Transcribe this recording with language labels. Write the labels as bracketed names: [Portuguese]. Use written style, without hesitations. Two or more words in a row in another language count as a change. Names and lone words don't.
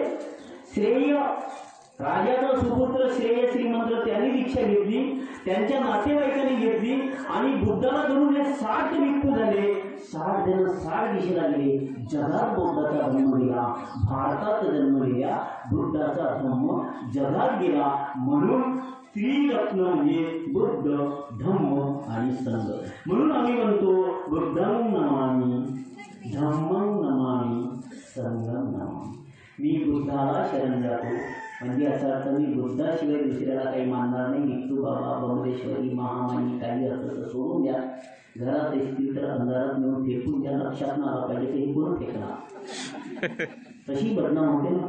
[Marathi] श्रेय राजाचा सुपुत्र श्रेय श्रीमंत त्यांनी दीक्षा घेतली, त्यांच्या नातेवाईकांनी घेतली, आणि बुद्धाला धरून हे 60 भिक्खू झाले. 60 जण 60 दिशेला गेले. जगात बुद्धाचा धम्म गेला, भारतात जन्मलेल्या बुद्धाचा धम्म जगात गेला. म्हणून त्रिरत्न म्हणजे बुद्ध, धम्म आणि संघ. म्हणून आम्ही म्हणतो [Pali] बुद्धं नमामि, धम्मं नमामि, संघं नमामि. [Marathi] मी बुद्धाला शरण जातो, म्हणजे याचा अर्थ मी बुद्धाशिवाय दुसऱ्याला काही मानणार नाही. भिक्खू बाबा, बमरेश्वरी, महामानी काही असं तर सोडून द्या. घरात असतील तर अंधारात नेऊन फेकून द्या. लक्षात ना आला पाहिजे ते कोण फेकणार? तशी बदनाम होते ना.